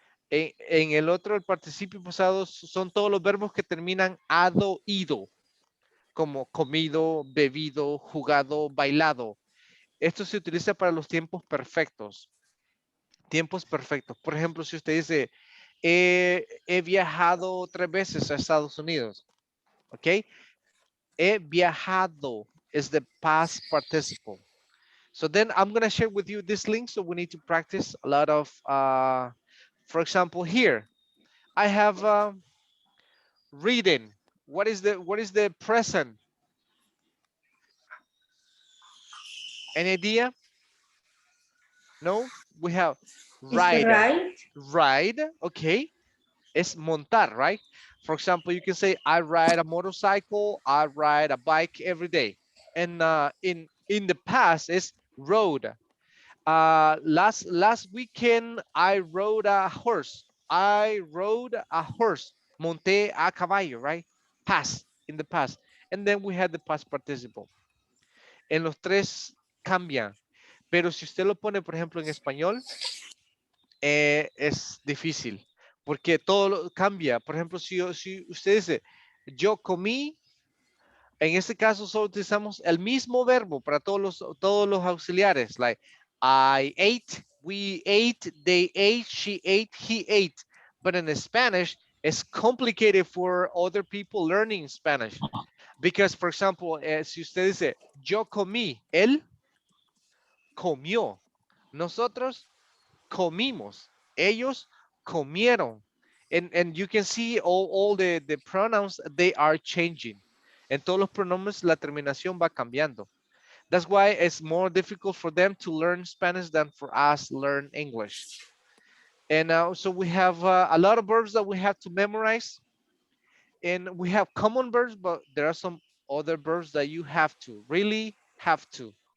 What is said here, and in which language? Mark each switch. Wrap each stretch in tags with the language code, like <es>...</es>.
<es>En el otro, el participio pasado son todos los verbos que terminan ado, ido, como comido, bebido, jugado, bailado. Esto se utiliza para los tiempos perfectos. Tiempos perfectos. Por ejemplo, si usted dice, he viajado 3 veces a Estados Unidos. ¿Ok? He viajado</es> <en>is the past participle. So then I'm going to share with you this link. So we need to practice a lot of, for example, here I have reading. What is the present? Any idea? No, we have ride. Ride, okay. It's montar, right? For example, you can say I ride a motorcycle, I ride a bike every day. And in the past is rode. Last weekend I rode a horse. I rode a horse.</en> <es>Monté a caballo,</es> <en>right? Past, in the past. And then we had the past participle.</en> <es>En los 3 cambian. Pero si usted lo pone, por ejemplo, en español, es difícil. Porque todo cambia. Por ejemplo, si usted dice, yo comí, en este caso solo utilizamos el mismo verbo para todos los auxiliares.</es> <en>Like, I ate, we ate, they ate, she ate, he ate. But in Spanish, it's complicated for other people learning Spanish. Because, for example,</en> <es>si usted dice, yo comí, él comió. Nosotros comimos. Ellos comieron.</es> <en>And you can see all the pronouns, they are changing.</en> <es>En todos los pronombres, la terminación va cambiando.</es> <en>That's why it's more difficult for them to learn Spanish than for us learn English. And so we have a lot of verbs that we have to memorize. And we have common verbs, but there are some other verbs that you have to, really have to.</en>